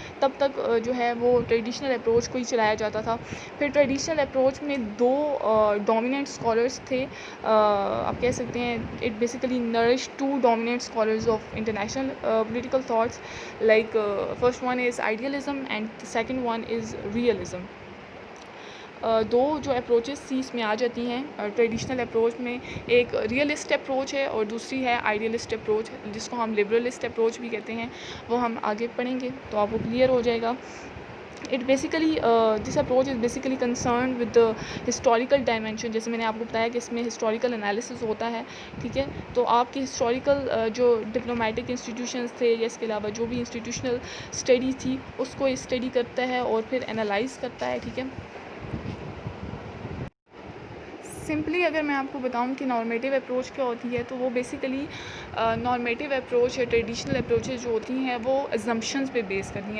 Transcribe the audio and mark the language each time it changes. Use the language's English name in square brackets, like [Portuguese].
[Urdu] تب تک جو ہے وہ ٹریڈیشنل اپروچ کو ہی چلایا جاتا تھا. پھر ٹریڈیشنل اپروچ میں 2 ڈومیننٹ اسکالرس تھے، آپ کہہ سکتے ہیں [English] It basically nourish 2 dominant scholars of international political thoughts, like first one is idealism and second one is realism. [Urdu] 2 جو اپروچز تھی اس میں آ جاتی ہیں ٹریڈیشنل اپروچ میں. ایک ریئلسٹ اپروچ ہے اور دوسری ہے آئیڈیلسٹ اپروچ، جس کو ہم لبرلسٹ اپروچ بھی کہتے ہیں. وہ ہم آگے پڑھیں گے تو آپ کو کلیئر ہو جائے گا. [English] This approach is basically concern with the historical dimension. [Urdu] جیسے میں نے آپ کو بتایا کہ اس میں ہسٹوریکل انالیسس ہوتا ہے. ٹھیک ہے، تو آپ کی ہسٹوریکل جو ڈپلومیٹک انسٹیٹیوشنز تھے یا اس کے علاوہ جو بھی انسٹیٹیوشنل اسٹڈی تھی اس کو اسٹڈی کرتا ہے اور پھر انالائز کرتا ہے. ٹھیک ہے، سمپلی اگر میں آپ کو بتاؤں کہ نارمیٹیو اپروچ کیا ہوتی ہے تو وہ بیسیکلی نارمیٹیو اپروچ یا ٹریڈیشنل اپروچز جو ہوتی ہیں وہ ازمپشنز پہ بیس کرتی ہیں.